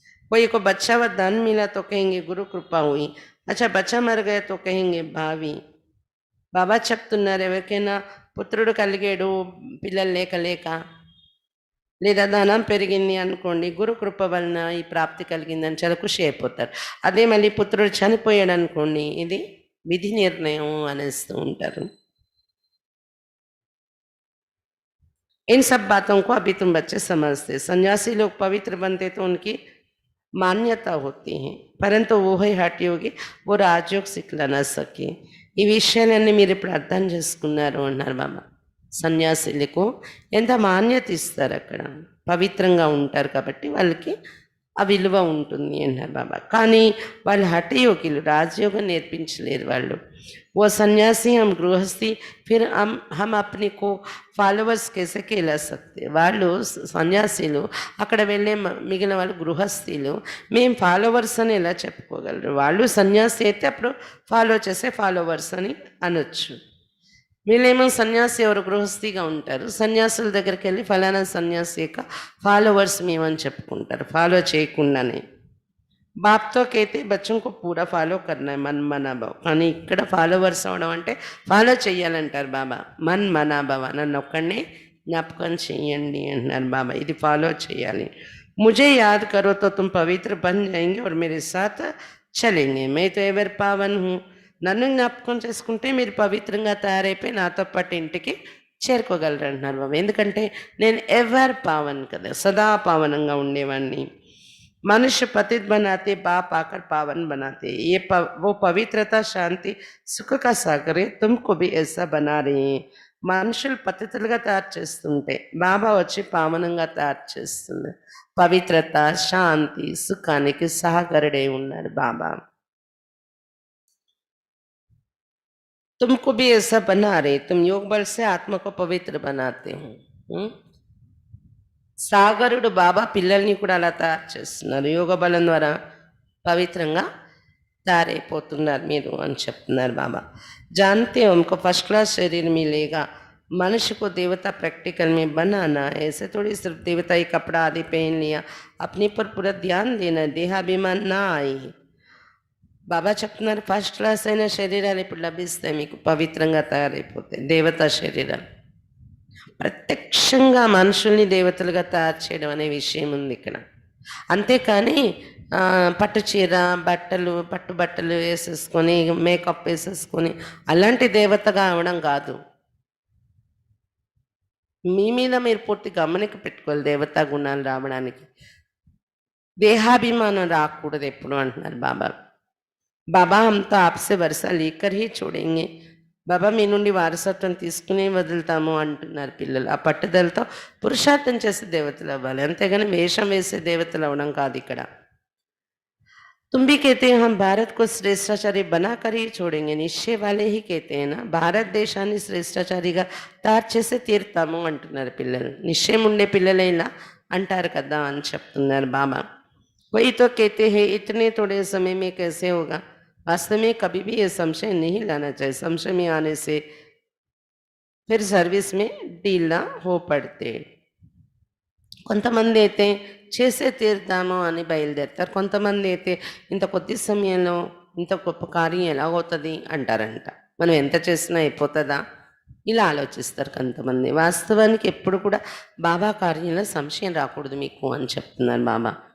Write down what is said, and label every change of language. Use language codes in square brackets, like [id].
[hi] कोई को बच्चा व धन मिला तो कहेंगे गुरु कृपा हुई, अच्छा बच्चा मर गया तो कहेंगे भावी. [te] బాబా చెప్తున్నారు, ఎవరికైనా పుత్రుడు కలిగాడు పిల్లలు లేక లేక, లేదా ధనం పెరిగింది అనుకోండి, గురు కృప వలన ఈ ప్రాప్తి కలిగిందని చాలా ఖుషి అయిపోతారు. అదే మళ్ళీ పుత్రుడు చనిపోయాడు అనుకోండి, ఇది విధి నిర్ణయం అనేస్తూ ఉంటారు. [hi] इन सब बातों को अभी तुम बच्चे समझते। सन्यासी लोग पवित्र बनते तो उनकी मान्यता होती है, परंतु वो ही हट योगी वो రాజయోగ్ సిక్లా నా సకే. [te] ఈ విషయాలన్నీ మీరు ఇప్పుడు అర్థం చేసుకున్నారు అన్నారు బాబా. సన్యాసులకు ఎంత మాన్యత ఇస్తారు, అక్కడ పవిత్రంగా ఉంటారు కాబట్టి వాళ్ళకి ఆ విలువ ఉంటుంది అన్నారు బాబా. కానీ వాళ్ళు హఠయోగులు, రాజయోగం నేర్పించలేరు వాళ్ళు. [hi] वो सन्यासी हम गृहस्थी फिर हम अपने को ఫాలోవర్స్ కేసే కేలా సక్తే. [te] వాళ్ళు సన్యాసీలు, అక్కడ వెళ్ళే మిగిలిన వాళ్ళు గృహస్థీలు, మేము ఫాలోవర్స్ అని ఎలా చెప్పుకోగలరు? వాళ్ళు సన్యాసి అయితే అప్పుడు ఫాలో చేసే ఫాలోవర్స్ అని అనొచ్చు. వీళ్ళేమో సన్యాసి ఎవరు గృహస్థిగా ఉంటారు, సన్యాసుల దగ్గరికి వెళ్ళి ఫలానా సన్యాసి యొక్క ఫాలోవర్స్ మేమని చెప్పుకుంటారు, ఫాలో చేయకుండానే. [hi] बाप तो कहते बच्चों को पूरा फॉलो करना है, मन मना भाव. [te] కానీ ఇక్కడ ఫాలోవర్స్ అవడం అంటే ఫాలో చెయ్యాలంటారు బాబా. మన్ మనా భవ, నన్ను ఒక్కడినే జ్ఞాపకం చెయ్యండి అంటున్నారు బాబా. ఇది ఫాలో చేయాలి. [hi] मुझे याद करो तो तुम पवित्र बन जाएंगे और मेरे साथ चलेंगे. मैं तो ఎవర్ పావన్ हूँ. [te] నన్ను జ్ఞాపకం చేసుకుంటే మీరు పవిత్రంగా తయారైపోయి నాతో పాటు ఇంటికి చేరుకోగలరు అంటున్నారు బాబా. ఎందుకంటే నేను ఎవర్ పావన్ కదా, సదా పావనంగా ఉండేవాడిని. [hi] मनुष्य पतित बनाते, बाप आकर पावन बनाते. ये वो पवित्रता, शांति, सुख का सागर है. तुमको भी ऐसा बना रहे हैं. [te] మనుషులు పతితులుగా తయారు చేస్తుంటే బాబా వచ్చి పావనంగా తయారు చేస్తుంది. పవిత్రత, శాంతి, సుఖానికి సహకరుడై ఉన్నారు బాబా. [hi] तुमको भी ऐसा बना रहे. तुम योग बल से आत्मा को पवित्र बनाते हो. [te] సాగరుడు బాబా పిల్లల్ని కూడా అలా తయారు చేస్తున్నారు. యోగ బలం ద్వారా పవిత్రంగా తయారైపోతున్నారు మీరు అని చెప్తున్నారు బాబా. [hi] जानते हो हमको फर्स्ट क्लास शरीर मिलेगा. मनुष्य को देवता प्रैक्टिकल में बनाना है. ऐसे थोड़ी सिर्फ देवता ही कपड़ा आदि पहन लिया, अपने पर पूरा ध्यान देना, देहाभिमान ना आए. [te] బాబా చెప్తున్నారు, ఫస్ట్ క్లాస్ అయిన శరీరాలు ఇప్పుడు లభిస్తాయి మీకు, పవిత్రంగా తయారైపోతాయి దేవతా శరీరాలు. ప్రత్యక్షంగా మనుషుల్ని దేవతలుగా తయారు చేయడం అనే విషయం ఉంది ఇక్కడ. అంతేకాని పట్టు చీర, బట్టలు, పట్టు బట్టలు వేసేసుకొని, మేకప్ వేసేసుకొని అలాంటి దేవతగా అవడం కాదు. మీ మీద మీరు పూర్తి గమనిక పెట్టుకోవాలి దేవతా గుణాలు రావడానికి. దేహాభిమానం రాకూడదు ఎప్పుడు అంటున్నారు బాబా. బాబా [hi] హమ్తో ఆప్సే వరుస లేకర్ హీ చూడెంగే. [te] బాబా మీ నుండి వారసత్వం తీసుకుని వదులుతాము అంటున్నారు పిల్లలు. ఆ పట్టుదలతో పురుషార్థం చేసే దేవతలు అవ్వాలి, అంతేగాని వేషం వేసే దేవతలు అవ్వడం కాదు ఇక్కడ. [hi] तुम भी कहते हैं हम भारत को श्रेष्ठाचारी बनाकर ही छोड़ेंगे. निश्चय वाले ही कहते हैं ना, [te] భారత దేశాన్ని శ్రేష్టాచారిగా తయారు చేసే తీరుతాము అంటున్నారు పిల్లలు. నిశ్చయం ఉండే పిల్లలే ఇలా అంటారు కదా అని చెప్తున్నారు బాబా. [hi] वही तो कहते हैं इतने थोड़े समय में कैसे होगा. वास्तव में कभी भी ये संशय नहीं लाना चाहिए. संशय में आने से फिर सर्विस में ढीला हो पड़ते. [te] కొంతమంది అయితే చేసే తీరుతాము అని బయలుదేరుతారు, కొంతమంది అయితే ఇంత కొద్ది సమయంలో ఇంత గొప్ప కార్యం ఎలాగవుతుంది అంటారంట. మనం ఎంత చేసినా అయిపోతుందా ఇలా ఆలోచిస్తారు కొంతమంది. వాస్తవానికి ఎప్పుడు కూడా బాబా కార్యంలో సంశయం రాకూడదు మీకు అని చెప్తున్నారు బాబా.